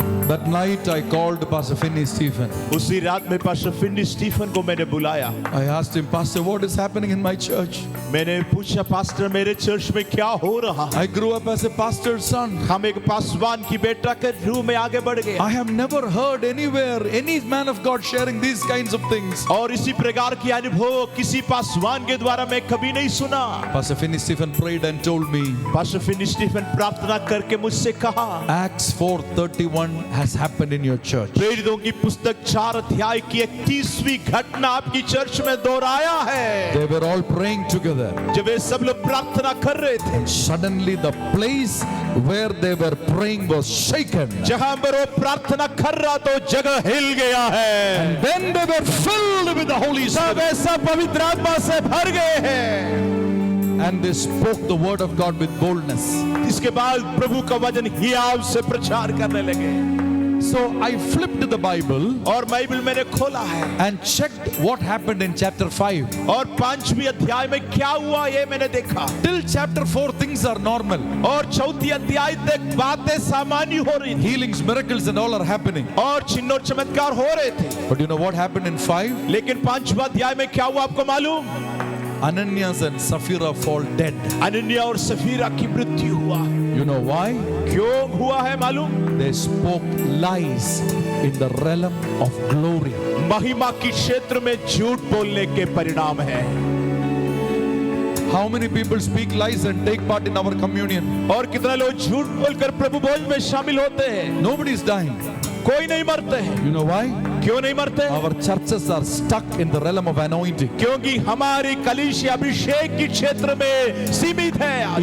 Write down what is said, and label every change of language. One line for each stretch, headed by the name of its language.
English: That night I called Pastor Finney Stephen.
Hindi: उसी रात में पास्टर फिन्नी स्टीफन को मैंने बुलाया।
English: I asked him, Pastor, what is happening in my church?
Hindi: मैंने पूछा, पास्टर मेरे चर्च में क्या हो रहा है?
English: I grew up as a pastor's son.
Hindi: हम एक पासवान की बेटा के रूप में आगे बढ़ गए
English: I have never heard anywhere any man of God sharing these kinds of things.
Hindi: और इसी प्रकार की अनुभव किसी पासवान के द्वारा मैं कभी नहीं सुना।
English: Pastor Finney Stephen prayed and told me,
Hindi: pastor Finney Stephen प्रार्थना करके मुझसे कहा,
English: Acts 4:31 has happened in your church.
Hindi: प्रेरितों की पुस्तक 4 अध्याय की 31वीं घटना आपकी चर्च में दोहराया है।
English: They were all praying together.
Hindi: जब वे सब लोग प्रार्थना कर रहे थे,
English: Suddenly the place where they were praying was shaken.
Hindi: जहां पर वो प्रार्थना कर रहा तो जगह हिल गया है।
English: Then they were filled with the Holy
Hindi: सब
English: Spirit.
Hindi: ऐसा पवित्र आत्मा से भर गए हैं।
English: And they spoke the word of God with boldness.
Hindi: इसके बाद प्रभु का वचन हियाव से प्रचार करने लगे।
English: So I flipped the Bible
Hindi: और बाइबल मैंने खोला है
English: and checked what happened in chapter 5.
Hindi: और 5वीं अध्याय में क्या हुआ ये मैंने देखा।
English: Till chapter 4 things are normal.
Hindi: और 4th अध्याय तक बातें सामान्य हो रही थी
English: Healings, miracles and all are happening.
Hindi: और चिन्ह और चमत्कार हो रहे थे।
English: But you know what happened in 5?
Hindi: लेकिन 5वां अध्याय में क्या हुआ आपको मालूम?
English: Ananias and Sapphira fall dead.
Hindi: Ananya और सफीरा की मृत्यु हुआ।
English: You know why?
Hindi: क्यों हुआ है मालूम?
English: They spoke lies in the realm of glory.
Hindi: महिमा की क्षेत्र में झूठ बोलने के परिणाम है।
English: How many people speak lies and take part in our communion?
Hindi: और कितने लोग झूठ बोलकर प्रभु भोज में शामिल होते हैं?
English: Nobody is dying.
Hindi: कोई नहीं मरते हैं।
English: You know why?
Hindi: क्यों नहीं मरते?
English: Our churches are stuck in the realm of anointing.
Hindi: क्योंकि हमारी कलीसिया अभिषेक की क्षेत्र में सीमित है आज।